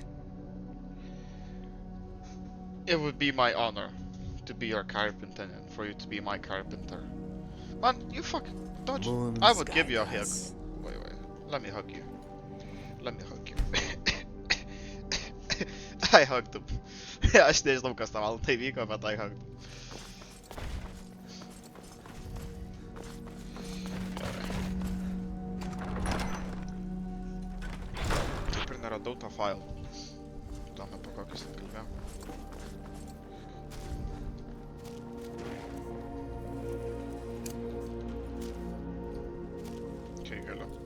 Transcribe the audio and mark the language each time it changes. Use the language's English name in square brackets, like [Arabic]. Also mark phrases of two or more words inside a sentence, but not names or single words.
[English] It would be my honor to be your carpenter and for you to be my carpenter. Man, you fucking dodge. I would give you a hug. Wait, let me hug you. Let me hug you. I hugged him. [Lithuanian] Aš nežinau, kas tam tai vyko, bet [English] I hugged him. [Lithuanian] Taip ir neradau tą failą. Įdomu, po kokius atkalbėjau. Okay, galiu.